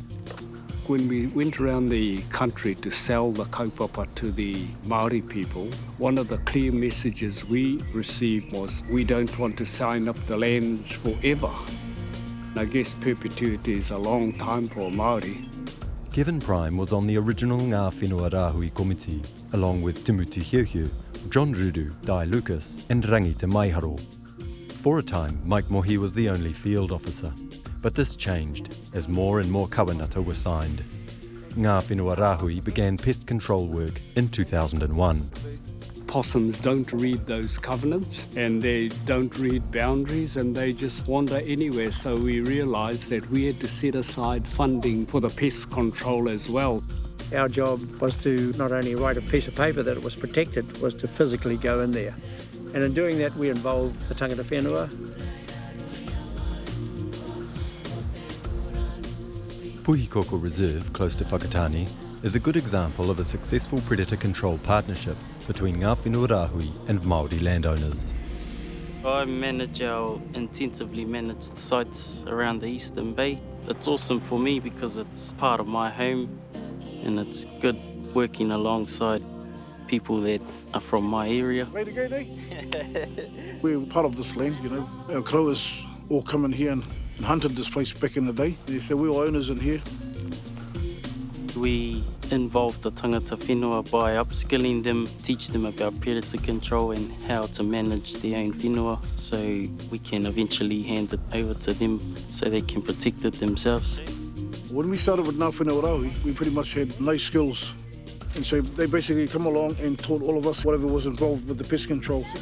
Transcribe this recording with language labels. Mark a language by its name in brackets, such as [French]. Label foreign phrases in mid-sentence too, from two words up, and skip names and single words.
[English] When we went around the country to sell the kaupapa to the Maori people, one of the clear messages we received was we don't want to sign up the lands forever. I guess perpetuity is a long time for Maori. Kevin Prime was on the original Whenua Rahui committee, along with Timuti Hiuhiu, John Ruru, Dai Lucas and Rangi Te Maiharo. For a time, Mike Mohi was the only field officer, but this changed as more and more kawanata were signed. Whenua Rahui began pest control work in 2001. Possums don't read those covenants and they don't read boundaries and they just wander anywhere, so we realised that we had to set aside funding for the pest control as well. Our job was to not only write a piece of paper that it was protected, was to physically go in there. And in doing that, we involved the [Māori] tangata whenua. [English] Puhikoko Reserve, close to Whakatane, is a good example of a successful predator control partnership between Whenua Rahui and Māori landowners. I intensively managed sites around the Eastern Bay. It's awesome for me because it's part of my home and it's good working alongside people that are from my area. Ready to go, We're part of this land, you know. Our growers all come in here and hunted this place back in the day. So we're all owners in here. We involve the [Māori] tangata whenua [English] by upskilling them, teach them about predator control and how to manage their own whenua so we can eventually hand it over to them so they can protect it themselves. When we started with Whenua Rahui, we pretty much had no skills. And so they basically come along and taught all of us whatever was involved with the pest control.